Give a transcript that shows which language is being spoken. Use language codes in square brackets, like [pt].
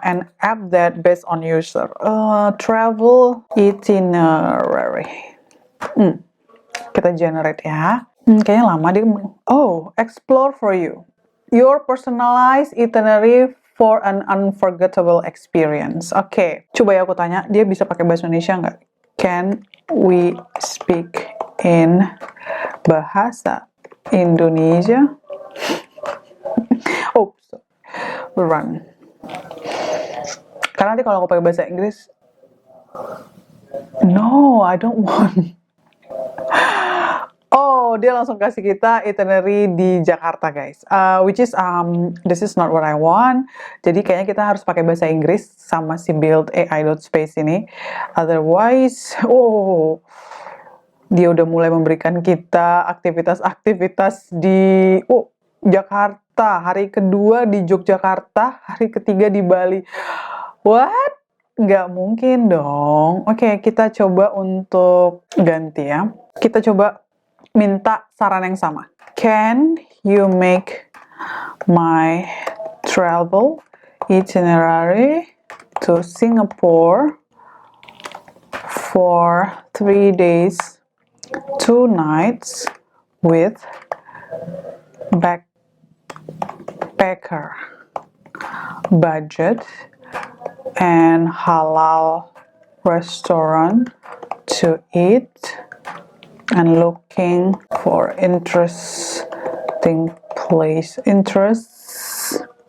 [en] An app that based on user. [id] Travel itinerary. Kita generate ya. Kayaknya lama dia. [en] Oh, explore for you. Your personalized itinerary for an unforgettable experience. [id] Oke, coba ya aku tanya. Dia bisa pakai bahasa Indonesia nggak? [en] Can we speak in bahasa Indonesia? Oh, run. [id] Karena nanti kalau aku pakai bahasa Inggris, [en] No, I don't want. [id] Oh, dia langsung kasih kita itinerary di Jakarta, guys. [en] Which is this is not what I want. [id] Jadi kayaknya kita harus pakai bahasa Inggris sama si build AI.space ini. Otherwise, oh, dia udah mulai memberikan kita aktivitas-aktivitas di Jakarta. Hari kedua di Yogyakarta, hari ketiga di Bali. What? Nggak mungkin dong. Oke, kita coba untuk ganti ya. Kita coba minta saran yang sama. [en] Can you make my travel itinerary to Singapore for 3 days, 2 nights with backpacker budget and halal restaurant to eat and looking for interesting interests.